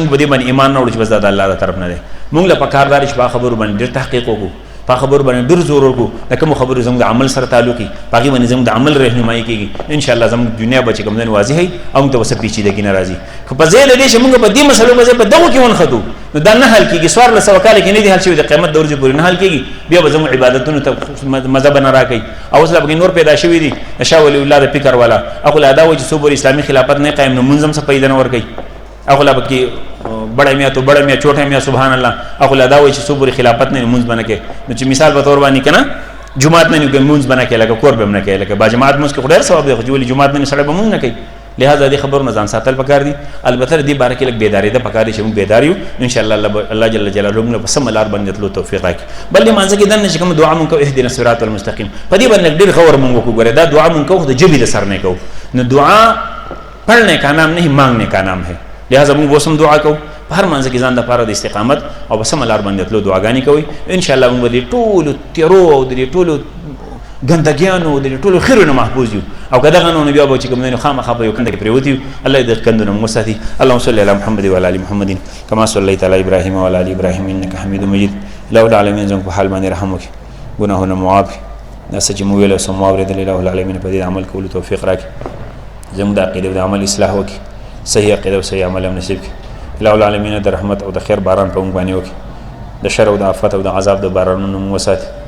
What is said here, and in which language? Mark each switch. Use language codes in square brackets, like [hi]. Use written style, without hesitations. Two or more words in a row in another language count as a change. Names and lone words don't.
[ps] به دې باندې ایمان نه وړو چې بس دا د الله د طرف نه دی موږ له پکار دا چې په خبرو باندې ډېر تحقیق وکړو په خبرو باندې ډېر زور وکړو د کومو خبرو زموږ د عمل سره تعلق وي په هغې باندې زموږ د عمل رهنمایي کېږي انشاءالله زموږ دنیا به چې کوم دی واضح وي او موږ ته به څه پیچیدګي نه راځي خو په ځای له دې چې موږ په دې مسلو باندې په دغو کې ونښتو نو دا نه حل کېږي 1400 کاله کې نه دي حل شوي د قیامت د ورځې پورې نه حل کېږي بیا به زموږ عبادتونو ته مزه به نه راکوي او اوس لا پکې نور پیدا شوي دي د شاه ولي الله د فکر والا هغو لا دا وایي چې څو پورې اسلامي خلافت نه قایم نو مونځ هم څه فایده نه ورکوي هغو لا پکې [ur] بڑا میاں تو بڑا میاں چھوٹا میاں سبحان الله [ps] هغه لا دا وایي چې څو پورې خلافت نه مونځ بنه کې نو چې مثال په تور باندې کنه جمعات نه مونځ بنه کې لکه کور به نه کې لکه با جماعت مونځ کې خو ډېر ثواب دی خو چې ولې جمعات نه سړی به مونځ نه کوي لہذا دې خبرونه ځان ساتل پکار دي البته دې باره کې لږ بیداری ده پکار دي چې موږ بیدار یو [ar] ان شاء الله الله جل جلاله [ps] موږ په سم لار باندې تلو توفیق راکړي بل دې مانځه کې دنه چې کوم دعا مونږ کوو [ar] اهدنا الصراط المستقیم [ps] په دې باندې ډېر خبر مونږ وکړو دا دعا مونږ کوو د جبې د سر نه کوو نو [ur] دعا پڑھنے کا نام [ps] نہیں مانگنے کا نام ہے لہذا موږ وسم دعا کوو په هر مانځه کې ځان د پاره د استقامت او په سم لار باندې تلو دعاګانې کوي [ar] ان شاء الله [ps] موږ دې ټول تیرو او دې ټول ګندګیانو د ټولو خیرونو محفوظ یو او که دغه نو بیا به چې کوم نه خامخا په یو کنده کې پرېوتي الله دې کندونه مو ساتي [ar] اللهم صل علی محمد وعلى ال محمد كما صليت على ابراهيم وعلى ال ابراهيم انك حميد مجيد [ps] لو العالمین زموږ په حال باندې رحم وکړي ګناهونه معاف کړي دا څه چې مو ویل سم واورېدل الله العالمین په دې عمل کولو توفیق راکړي زموږ د عقیدې او د عمل اصلاح وکړي صحیح عقیده او صحیح عمل هم نصیب کړي الله العالمین د رحمت او د خیر باران په موږ باندې وکړي د شر او د آفت او د عذاب د بارانونو مو وساتي